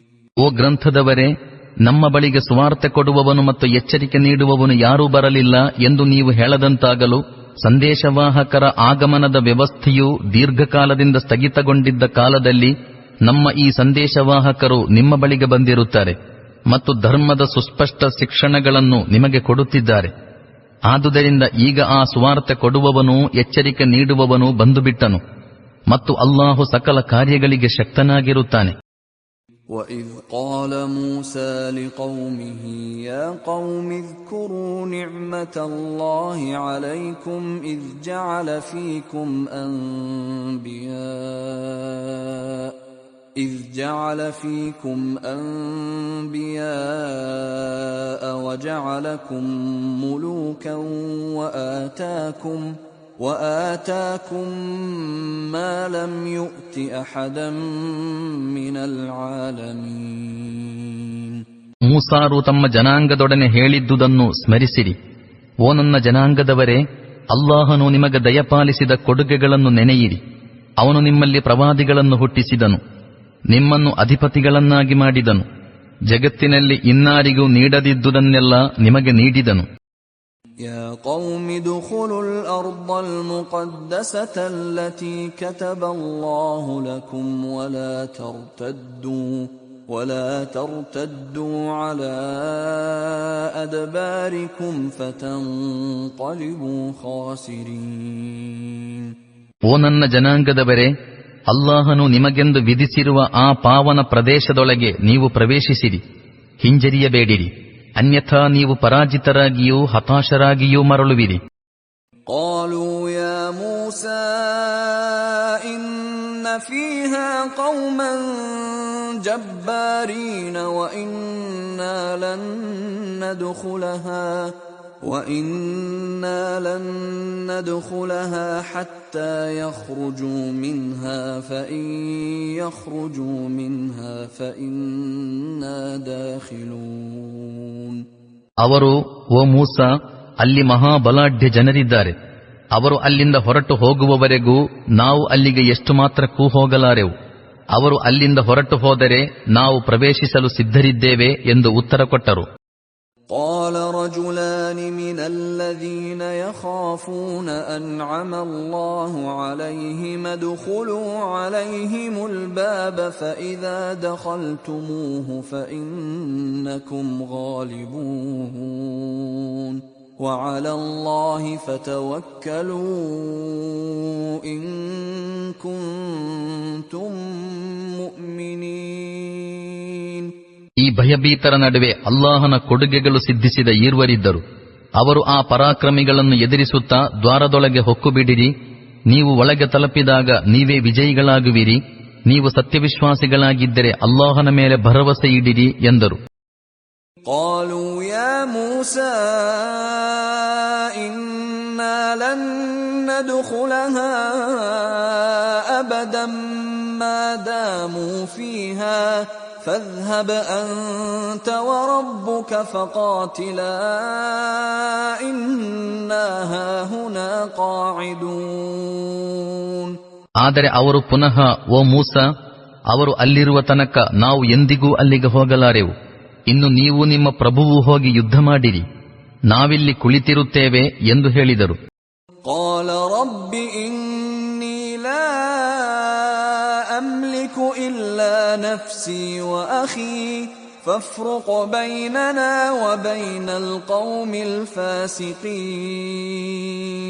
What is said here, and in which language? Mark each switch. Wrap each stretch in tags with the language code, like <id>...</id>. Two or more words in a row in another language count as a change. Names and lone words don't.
<kn>ಓ ಗ್ರಂಥದವರೇ, ನಮ್ಮ ಬಳಿಗೆ ಸುವಾರ್ತೆ ಕೊಡುವವನು ಮತ್ತು ಎಚ್ಚರಿಕೆ ನೀಡುವವನು ಯಾರೂ ಬರಲಿಲ್ಲ ಎಂದು ನೀವು ಹೇಳದಂತಾಗಲು ಸಂದೇಶವಾಹಕರ ಆಗಮನದ ವ್ಯವಸ್ಥೆಯು ದೀರ್ಘಕಾಲದಿಂದ ಸ್ಥಗಿತಗೊಂಡಿದ್ದ ಕಾಲದಲ್ಲಿ ನಮ್ಮ ಈ ಸಂದೇಶವಾಹಕರು ನಿಮ್ಮ ಬಳಿಗೆ ಬಂದಿರುತ್ತಾರೆ ಮತ್ತು ಧರ್ಮದ ಸುಸ್ಪಷ್ಟ ಶಿಕ್ಷಣಗಳನ್ನು ನಿಮಗೆ ಕೊಡುತ್ತಿದ್ದಾರೆ. ಆದುದರಿಂದ ಈಗ ಆ ಸುವಾರ್ತೆ ಕೊಡುವವನು ಎಚ್ಚರಿಕೆ ನೀಡುವವನು ಬಂದುಬಿಟ್ಟನು ಮತ್ತು ಅಲ್ಲಾಹು ಸಕಲ ಕಾರ್ಯಗಳಿಗೆ ಶಕ್ತನಾಗಿರುತ್ತಾನೆ.</kn> <ar>وَإِذْ قَالَ مُوسَى لِقَوْمِهِ يَا قَوْمِ اذْكُرُوا نِعْمَةَ اللَّهِ عَلَيْكُمْ إِذْ جَعَلَ إذ جعل فيكم أنبياء وجعلكم ملوكا وآتاكم ما لم يؤت أحدا من العالمين.</ar> <kn>ಮೂಸಾರು ತಮ್ಮ ಜನಾಂಗದೊಡನೆ ಹೇಳಿದ್ದುದನ್ನು ಸ್ಮರಿಸಿರಿ. ಓ ನನ್ನ ಜನಾಂಗದವರೇ, ಅಲ್ಲಾಹನು ನಿಮಗೆ ದಯಪಾಲಿಸಿದ ಕೊಡುಗೆಗಳನ್ನು ನೆನೆಯಿರಿ. ಅವನು ನಿಮ್ಮಲ್ಲಿ ಪ್ರವಾದಿಗಳನ್ನು ಹುಟ್ಟಿಸಿದನು, ನಿಮ್ಮನ್ನು ಅಧಿಪತಿಗಳನ್ನಾಗಿ ಮಾಡಿದನು, ಜಗತ್ತಿನಲ್ಲಿ ಇನ್ನಾರಿಗೂ ನೀಡದಿದ್ದುದನ್ನೆಲ್ಲ ನಿಮಗೆ ನೀಡಿದನು.</kn> <ar>يا قوم ادخلوا الأرض المقدسة التي كتب الله لكم ولا ترتدوا على أدباركم فتنقلبوا خاسرين.</ar> <kn>ಓ ನನ್ನ ಜನಾಂಗದವರೇ, ಅಲ್ಲಾಹನು ನಿಮಗೆಂದು ವಿಧಿಸಿರುವ ಆ ಪಾವನ ಪ್ರದೇಶದೊಳಗೆ ನೀವು ಪ್ರವೇಶಿಸಿರಿ, ಹಿಂಜರಿಯಬೇಡಿರಿ, ಅನ್ಯಥಾ ನೀವು ಪರಾಜಿತರಾಗಿಯೂ ಹತಾಶರಾಗಿಯೂ ಮರಳುವಿರಿ.</kn> <ar>قالوا يا موسى إن فيها قوما جبارين وإنا لن ندخلها حتى يخرجوا منها فإن يخرجوا منها فإنا داخلون.</ar> <kn>ಅವರು, ಓ ಮೂಸಾ, ಅಲ್ಲಿ ಮಹಾಬಲಾಢ್ಯ ಜನರಿದ್ದಾರೆ. ಅವರು ಅಲ್ಲಿಂದ ಹೊರಟು ಹೋಗುವವರೆಗೂ ನಾವು ಅಲ್ಲಿಗೆ ಎಷ್ಟು ಮಾತ್ರಕ್ಕೂ ಹೋಗಲಾರೆವು. ಅವರು ಅಲ್ಲಿಂದ ಹೊರಟು ಹೋದರೆ ನಾವು ಪ್ರವೇಶಿಸಲು ಸಿದ್ಧರಿದ್ದೇವೆ ಎಂದು ಉತ್ತರ ಕೊಟ್ಟರು.</kn> <ar>قال رجلان من الذين يخافون أنعم الله عليهم ادخلوا عليهم الباب فإذا دخلتموه فإنكم غالبون وعلى الله فتوكلوا إن كنتم مؤمنين.</ar> <kn>ಈ ಭಯಭೀತರ ನಡುವೆ ಅಲ್ಲಾಹನ ಕೊಡುಗೆಗಳು ಸಿದ್ಧಿಸಿದ ಈರ್ವರಿದ್ದರು. ಅವರು ಆ ಪರಾಕ್ರಮಿಗಳನ್ನು ಎದುರಿಸುತ್ತಾ ದ್ವಾರದೊಳಗೆ ಹೊಕ್ಕುಬಿಡಿರಿ, ನೀವು ಒಳಗೆ ತಲುಪಿದಾಗ ನೀವೇ ವಿಜಯಿಗಳಾಗುವಿರಿ, ನೀವು ಸತ್ಯವಿಶ್ವಾಸಿಗಳಾಗಿದ್ದರೆ ಅಲ್ಲಾಹನ ಮೇಲೆ ಭರವಸೆ ಇಡಿರಿ ಎಂದರು.</kn> <ar>قالوا يا موسى إنا لن ندخلها أبدا ما داموا فيها فاذهب أنت وربك فقاتلا إنا هاهنا قاعدون.</ar> <kn>ಆದರೆ ಅವರು ಪುನಃ, ಓ ಮೂಸಾ, ಅವರು ಅಲ್ಲಿರುವ ತನಕ ನಾವು ಎಂದಿಗೂ ಅಲ್ಲಿಗೆ ಹೋಗಲಾರೆವು. ಇನ್ನು ನೀವು ನಿಮ್ಮ ಪ್ರಭುವು ಹೋಗಿ ಯುದ್ಧ ಮಾಡಿರಿ, ನಾವಿಲ್ಲಿ ಕುಳಿತಿರುತ್ತೇವೆ ಎಂದು ಹೇಳಿದರು.</kn> <ar>قال رب إني لا أملك إلا نفسي وأخي فافرق بيننا وبين القوم الفاسقين.</ar>